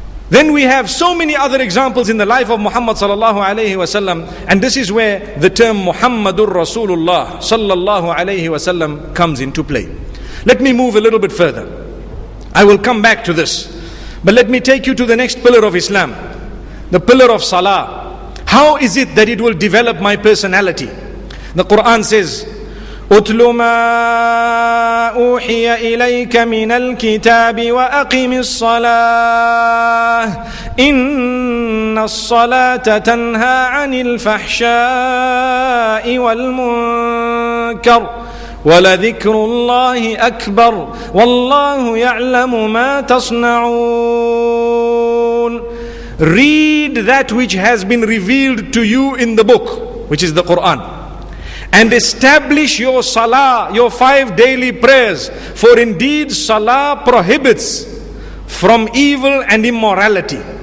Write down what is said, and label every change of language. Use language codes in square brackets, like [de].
[en] Then we have so many other examples in the life of Muhammad sallallahu alayhi wa sallam, and this is where the term Muhammadur Rasulullah sallallahu alayhi wa sallam comes into play. Let me move a little bit further. I will come back to this. But let me take you to the next pillar of Islam. The pillar of Salah. How is it that it will develop my personality? The Quran says, [ar] أُتْلُ مَا أُوحِيَ إِلَيْكَ مِنَ الْكِتَابِ وَأَقِمِ الصَّلَاةِ إِنَّ الصَّلَاةَ تَنْهَى عَنِ الْفَحْشَاءِ وَالْمُنكَرِ وَلَذِكْرُ اللَّهِ أَكْبَرُ وَاللَّهُ يَعْلَمُ مَا تَصْنَعُونَ. [en] Read that which has been revealed to you in the book, which is the Quran, and establish your salah, your 5 daily prayers, for indeed salah prohibits from evil and immorality.